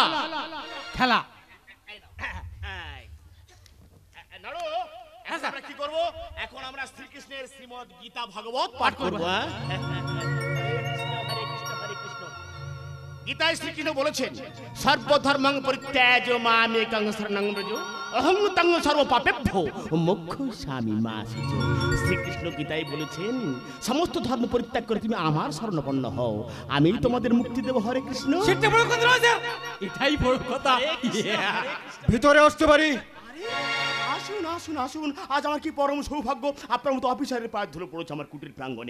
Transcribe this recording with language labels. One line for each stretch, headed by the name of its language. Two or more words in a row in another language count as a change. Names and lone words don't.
Bangla: খেলা আমরা কি করব এখন? আমরা শ্রীকৃষ্ণের শ্রীমদ্ গীতা ভাগবত পাঠ করব। গীতায় শ্রীকৃষ্ণ বলেছেন,
Sanskrit: সর্বধর্মং পরিত্যাজ্য মামেকং শরণং ব্রজ অহং তং সর্বপাপেভ্যো মোক্ষয়িষ্যামি মা শুচি।
Bangla: শ্রীকৃষ্ণ গীতায় বলেছেন, সমস্ত ধর্ম পরিত্যাগ করে তুমি আমার শরণাপন্ন হও, আমি তোমাদের মুক্তি দেব। হরে কৃষ্ণ। সেটা বড় কথা নয় স্যার, এটাই বড় কথা। ভিতরে আসতে পারি? আসুন আসুন আসুন, আজ আমার কি পরম সৌভাগ্য, আপনার মতো অফিসারের পায়ে ধরে পড়েছে আমার কুটির প্রাঙ্গণে।